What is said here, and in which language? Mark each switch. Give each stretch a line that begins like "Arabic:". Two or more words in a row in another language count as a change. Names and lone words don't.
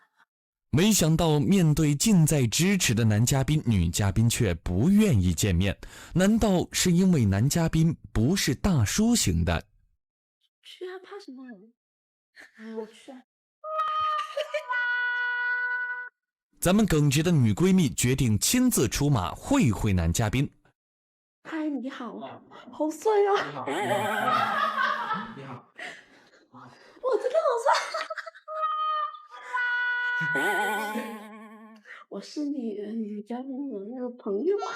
Chinese: 沒想到面對近在咫尺的男嘉賓，女嘉賓卻不願意見面。難道是因為男嘉賓不是大叔型的？去啊，怕什麼？我去啊。咱們耿直的女閨蜜決定親自出馬會會男嘉賓。嗨，你好，好帥啊！你好，我真的好帥。我是你女嘉賓的那個朋友啊。